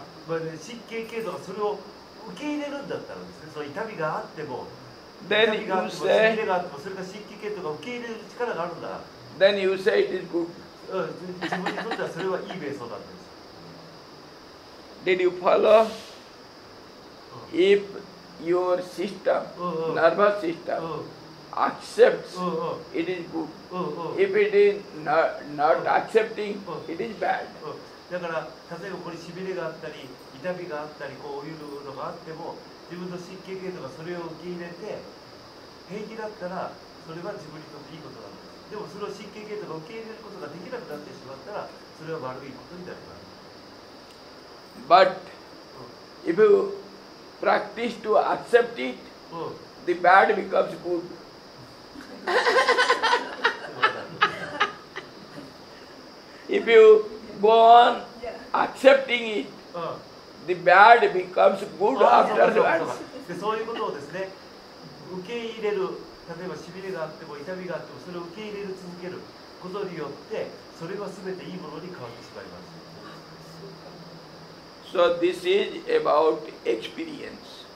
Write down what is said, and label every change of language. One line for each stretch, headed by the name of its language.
Japanese: 神経系統がそれを受け入れるんだったらですね、その痛みがあっても、
English: then
Japanese: 痛みがあ
English: you
Japanese: っても、しび
English: say,
Japanese: れがあっても、それが神経系統が受け入れる力があるんだ。
English: then you say it is good.
Japanese: 自分にとってはそれはいい瞑想なんです。
English: Did you follow? If your system, nervous system, accepts, it is good. If it is not accepting, it is bad.
Japanese: だから例えばこれしびれがあったり痛みがあったりこういうのがあっても、自分の神経系統がそれを受け入れて平気だったらそれは自分にとっていいことなんです。でもそれを神経系統が受け入れることができなくなってしまったらそれは悪いことになります。
English: But if you practice to accept it, the bad becomes good. If you go on accepting it, the bad becomes good afterwards.
Japanese: でそういうことをですね、受け入れる、例えばしびれがあっても痛みがあってもそれを受け入れる続けることによってそれは全ていいものに変わってしまいます。
English: So this is about experience.